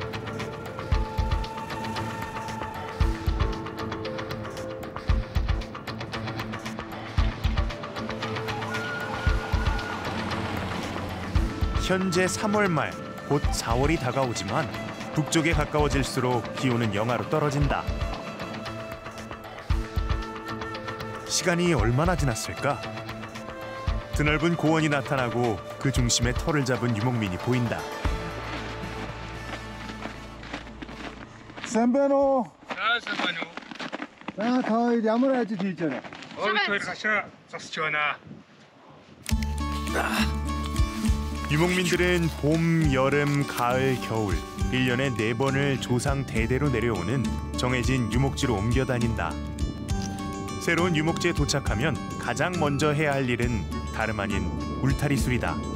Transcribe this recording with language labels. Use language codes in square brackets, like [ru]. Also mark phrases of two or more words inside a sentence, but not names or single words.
[ko] 현재 3월 말, 곧 4월이 다가오지만 북쪽에 가까워질수록 기온은 영하로 떨어진다. 시간이 얼마나 지났을까? 드넓은 고원이 나타나고 그 중심에 터를 잡은 유목민이 보인다. [mn] 샌베노. сайн байна уу? 더 ямар ажил хийж байна? Хоёр хашаа засч байна. [ko] 유목민들은 봄, 여름, 가을, 겨울 1년에 4번을 조상 대대로 내려오는 정해진 유목지로 옮겨 다닌다. 새로운 유목지에 도착하면 가장 먼저 해야 할 일은 다름 아닌 울타리 수리다.